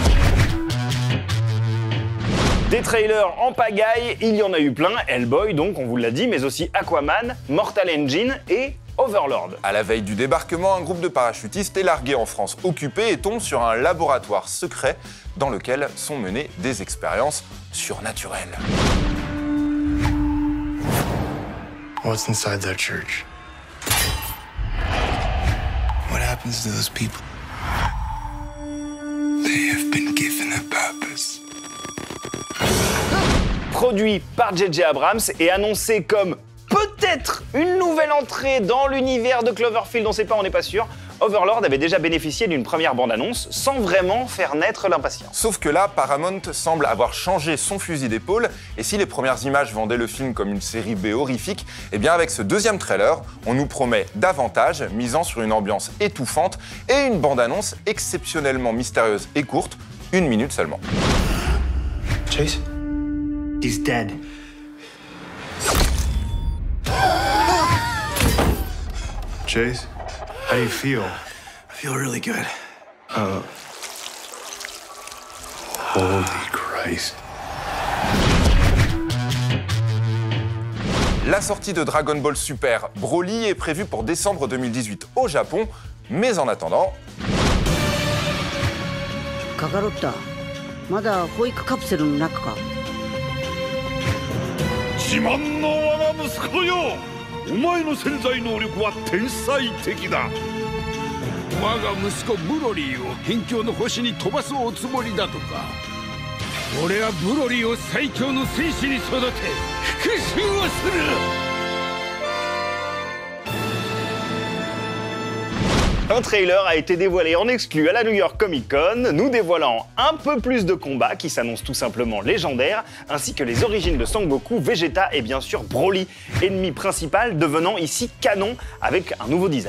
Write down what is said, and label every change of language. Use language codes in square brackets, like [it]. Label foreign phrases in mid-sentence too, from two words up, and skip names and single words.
[fr] Des trailers en pagaille, il y en a eu plein, Hellboy donc, on vous l'a dit, mais aussi Aquaman, Mortal Engine et Overlord. À la veille du débarquement, un groupe de parachutistes est largué en France occupée et tombe sur un laboratoire secret dans lequel sont menées des expériences surnaturelles. [en] What's inside that church? What happens to those people? They have been given a purpose. [fr] Produit par J.J. Abrams et annoncé comme peut-être une nouvelle entrée dans l'univers de Cloverfield, on n'est pas sûr, Overlord avait déjà bénéficié d'une première bande-annonce sans vraiment faire naître l'impatience. Sauf que là, Paramount semble avoir changé son fusil d'épaule, et si les premières images vendaient le film comme une série B horrifique, eh bien avec ce deuxième trailer, on nous promet davantage, misant sur une ambiance étouffante et une bande-annonce exceptionnellement mystérieuse et courte, 1 minute seulement. [en] Chase? He's dead. Chase, how do you feel? I feel really good. Holy Christ. [fr] La sortie de Dragon Ball Super Broly est prévue pour décembre 2018 au Japon, mais en attendant... [ja] Kakarotta, まだ保育カプセルの中か。自慢の我が息子よ、お前の潜在能力は天才的だ。我が息子ブロリーを辺境の星に飛ばすおつもりだとか。俺はブロリーを最強の戦士に育て復讐をする。 [fr] Un trailer a été dévoilé en exclu à la New York Comic Con, nous dévoilant un peu plus de combats qui s'annoncent tout simplement légendaires, ainsi que les origines de Sangoku, Vegeta et bien sûr Broly, ennemi principal devenant ici canon avec un nouveau design.